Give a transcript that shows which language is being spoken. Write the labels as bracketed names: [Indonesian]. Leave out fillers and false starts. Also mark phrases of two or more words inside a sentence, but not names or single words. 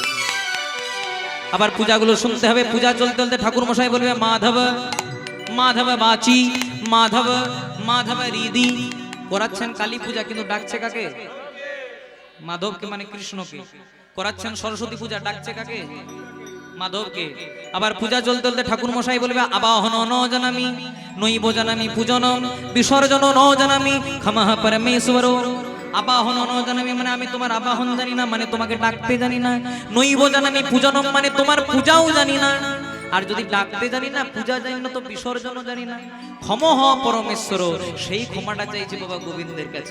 [Bangla] আবার পূজাগুলো শুনতে হবে, পূজা চলতে চলতে ঠাকুর মশাই বলবে [Sanskrit] মাধব মাধব বাচি মাধব মাধব রিদি। [Bangla] করাচ্ছেন কালী পূজা কিন্তু ডাকছে কাকে? মাধবকে, মানে কৃষ্ণকে। করাচ্ছেন সরস্বতী পূজা, ডাকছে কাকে? মাধবকে। আবার পূজা চলতে চলতে ঠাকুর মশাই বলবে [Sanskrit] আবাহন ন জানামি নৈব জানামি পূজনম বিসর্জন ন জানামি ক্ষমা পরমেশ্বর। আবাহন ন জানামি [Bangla] মানে আমি তোমার আবাহন জানি না, মানে তোমাকে ডাকতে জানি না। [Sanskrit] নৈব জানামি পূজনম [Bangla] মানে তোমার পূজাও জানি না। আর যদি ডাকতে জানি না, পূজা জানি না, তো বিসর্জনও জানি না। [Sanskrit] ক্ষমহ পরমেশ্বর, [Bangla] সেই ক্ষমাটা চাইছে বাবা গোবিন্দের কাছে।